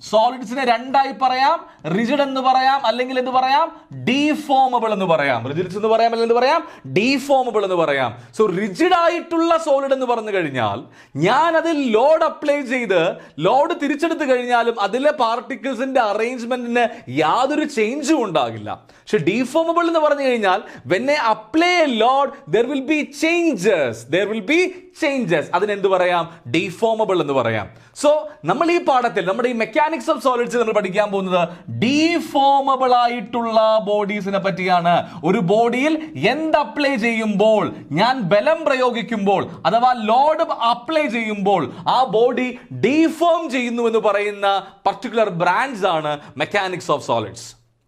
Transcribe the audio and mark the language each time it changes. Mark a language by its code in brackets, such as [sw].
[ml] സോളിഡ്സിനെ രണ്ടായി പറയാം, റിജിഡ് എന്ന് പറയാം, അല്ലെങ്കിൽ എന്ത് പറയാം? ഡീഫോമബിൾ എന്ന് പറയാം. റിജിഡ്സ് എന്ന് പറയാം, അല്ലെങ്കിൽ എന്ത് പറയാം? ഡീഫോമബിൾ എന്ന് പറയാം. സോ റിജിഡ് ആയിട്ടുള്ള സോളിഡ് എന്ന് പറഞ്ഞു കഴിഞ്ഞാൽ ഞാൻ അതിൽ ലോഡ് അപ്ലൈ ചെയ്ത് ലോഡ് തിരിച്ചെടുത്ത് കഴിഞ്ഞാലും അതിലെ പാർട്ടിക്കിൾസിന്റെ അറേഞ്ച്മെന്റിന് യാതൊരു ചേഞ്ചും ഉണ്ടാകില്ല. പക്ഷെ ഡീഫോമബിൾ എന്ന് പറഞ്ഞു കഴിഞ്ഞാൽ [en] when I apply a load there will be changes. [ml] അതിനെന്ത് പറയാം? ഡീഫോമബിൾ എന്ന് പറയാം. സോ നമ്മൾ ഈ പാഠത്തിൽ നമ്മുടെ ഈ മെക്കാനിക്സ് ഓഫ് സോളിഡ്സ് നമ്മൾ പഠിക്കാൻ പോകുന്നത് ഡീഫോമബിൾ ആയിട്ടുള്ള ബോഡീസിനെ പറ്റിയാണ്. ഒരു ബോഡിയിൽ എന്ത് അപ്ലൈ ചെയ്യുമ്പോൾ, ഞാൻ ബലം പ്രയോഗിക്കുമ്പോൾ അഥവാ ലോഡ് അപ്ലൈ ചെയ്യുമ്പോൾ ആ ബോഡി ഡീഫോം ചെയ്യുന്നു എന്ന് പറയുന്ന പർട്ടിക്കുലർ ബ്രാഞ്ച് ആണ് മെക്കാനിക്സ് ഓഫ് സോളിഡ്സ്.